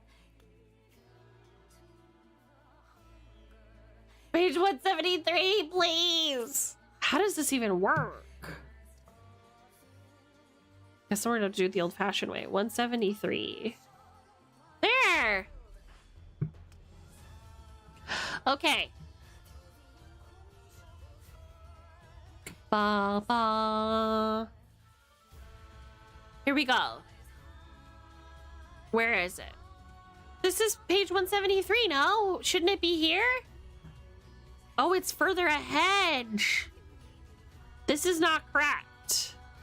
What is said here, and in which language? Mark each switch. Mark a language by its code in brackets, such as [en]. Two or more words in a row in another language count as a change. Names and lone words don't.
[en] Page 173, please. How does this even work? Guess we're gonna do it the old-fashioned way. 173. There. Okay. Ba ba. Here we go. Where is it? This is page 173, no? Shouldn't it be here? Oh, it's further ahead. This is not correct.